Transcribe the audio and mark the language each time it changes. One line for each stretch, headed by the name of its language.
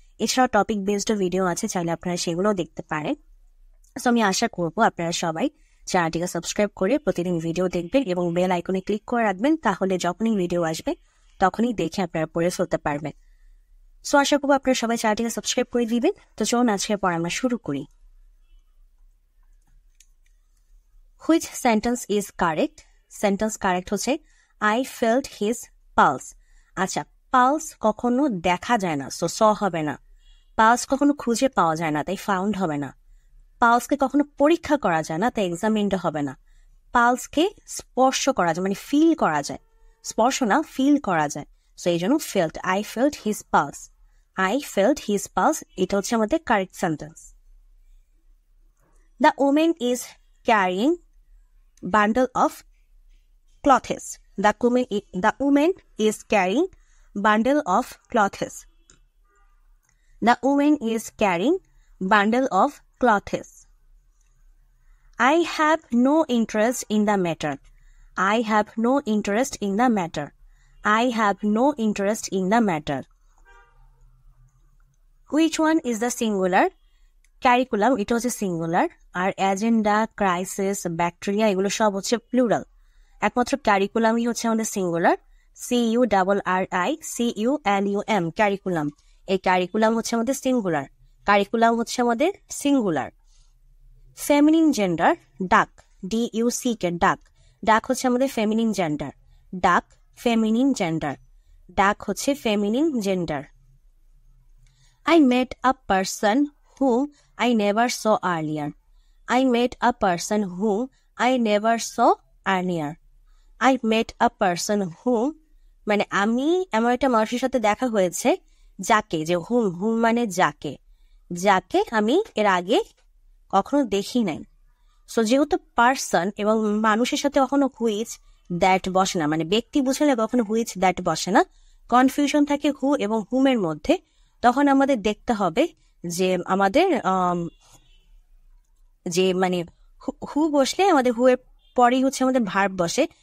Bangla: এছাড়াও topic based video আছে, চাইলে আপনারা সেগুলোও দেখতে পারেন। সো আমি আশা করবো আপনারা সবাই চ্যানেলটিকে সাবস্ক্রাইব করে প্রতিদিন ভিডিও দেখবেন এবং বেল আইকনে ক্লিক করে রাখবেন, তাহলে যখনই ভিডিও আসবে তখনই দেখে আপনারা পড়ে ফেলতে পারবেন। সো আশা করবো আপনারা সবাই চ্যানেলটিকে সাবস্ক্রাইব করে দিবেন। তো চলুন আজকের পর আমরা শুরু করি।
English: Which sentence is correct? Sentence correct হচ্ছে I felt his pulse.
Bangla: আচ্ছা, পালস কখনো দেখা যায় না, সো হবে না। পালস কখনো খুঁজে পাওয়া যায় না, তাই ফাউন্ড হবে না। পালসকে কখনো পরীক্ষা করা যায় না, তাই এক্সামিনড হবে না। পালসকে স্পর্শ করা যায়, মানে ফিল করা যায়। স্পর্শ না, ফিল করা যায়। সো এই জন্য felt,
English: I felt his pulse.
Bangla: I felt his pulse, এটা হচ্ছে আমাদের correct sentence.
English: The women is carrying bundle of clothes. The woman is carrying bundle of clothes. The woman is carrying bundle of clothes. I have no interest in the matter. I have no interest in the matter. I have no interest in the matter. Which one is the singular?
Bangla: Curriculum, এটা হচ্ছে singular, আর agenda, crisis, bacteria এগুলো সব হচ্ছে plural. একমাত্র ক্যারিকুলামই হচ্ছে আমাদের singular. CURRICULUM, curriculum. এই curriculum হচ্ছে আমাদের সিঙ্গুলার, কারিকুলাম হচ্ছে আমাদের সিঙ্গুলার। ফেমিনিন জেন্ডার, ডাক, DUCK, ডাক। ডাক হচ্ছে আমাদের ফেমিনিন জেন্ডার। ডাক, ফেমিনিন জেন্ডার। ডাক হচ্ছে feminine gender.
English: I met a person whom I never saw earlier. I met a person whom I never saw earlier. I met a person whom,
Bangla: মানে আমি এমন একটা মানুষের সাথে দেখা হয়েছে যাকে, যে হুম মানে যাকে, যাকে আমি এর আগে কখনো দেখি নাই। সো যেহেতু পার্সন এবং মানুষের সাথে কখনো হুইচ দ্যাট বসে না, মানে ব্যক্তি বুঝলে কখনো হুইচ দ্যাট বসে না, কনফিউশন থাকে হু এবং হুমের মধ্যে, তখন আমাদের দেখতে হবে যে আমাদের যে মানে হু বসলে আমাদের হু এর পরেই হচ্ছে আমাদের ভার্ব বসে।